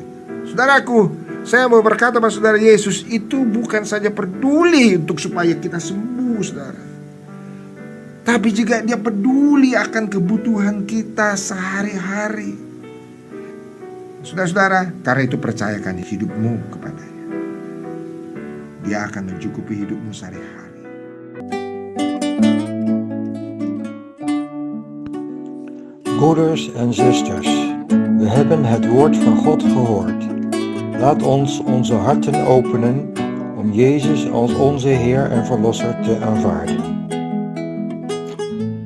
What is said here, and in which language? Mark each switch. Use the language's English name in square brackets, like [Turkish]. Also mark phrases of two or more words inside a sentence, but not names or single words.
[Indonesian] Saudaraku, saya mau berkata pada saudara, Yesus itu bukan saja peduli untuk supaya kita sembuh, saudara, tapi juga dia peduli akan kebutuhan kita sehari-hari. Saudara-saudara, karena itu percayakan hidupmu kepadanya. Dia akan mencukupi hidupmu sehari-hari. [Dutch] Broeders en zusters, we hebben het woord van God gehoord. Laat ons onze harten openen om Jezus als onze Heer en Verlosser te aanvaarden.